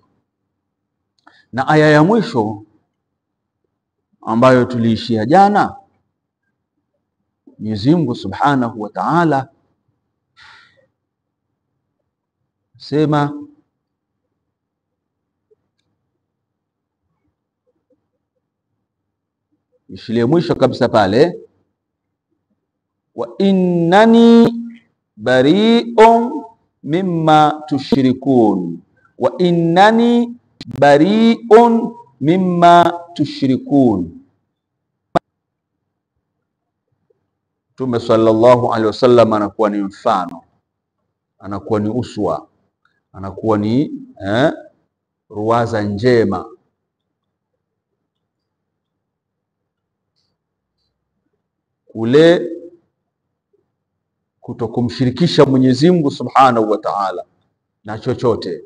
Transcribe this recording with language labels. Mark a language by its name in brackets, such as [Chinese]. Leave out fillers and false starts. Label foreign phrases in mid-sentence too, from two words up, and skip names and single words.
[Swahili] Na aya ya mwisho ambayo tuliishia jana, Mwenyezi Mungu [Arabic] سبحانه وتعالى [Swahili] sema ishilie mwisho kabisa pale, [Arabic] وإنني بريء مما تشركون، وإنني بريء مما تشركون. [Swahili] Mtume [Arabic] صلى الله عليه وسلم [Swahili] anakuwa ni mfano, anakuwa ni uswa, anakuwa ni ruwaza njema kule kutokumshirikisha Mwenyezi Mungu [Arabic] سبحانه وتعالى [Swahili] na chochote.